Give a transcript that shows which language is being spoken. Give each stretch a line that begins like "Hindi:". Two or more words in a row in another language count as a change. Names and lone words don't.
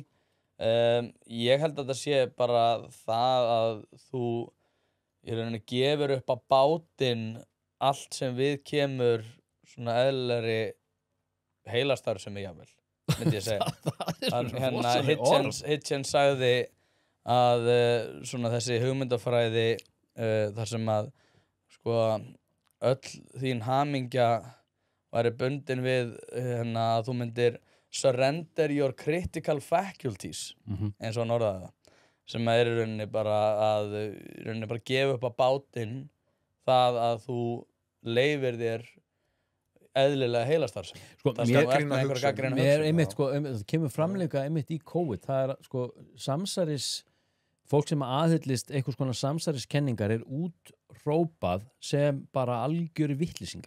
Icelandic: Ég held að þetta sé bara það að þú í rauninni gefur upp á bátinn allt sem við kemur svona eðlilegri heilastarfsemi jafnvel, myndi ég segja. Hérna Hitchens sagði að svona þessi hugmyndafræði þar sem að sko öll þín hamingja væri bundin við hérna að þú myndir
English: surrender your critical faculties
Icelandic: eins og hann orðaði það sem er í rauninni bara gefa upp á bátinn það að þú leifir þér eðlilega heilastarfsemi. Sko, það kemur framleika einmitt í COVID, það er sko samsæris fólk sem aðhyllist einhvers konar samsæriskenningar er útrópað sem bara algjöri vitlýsingar.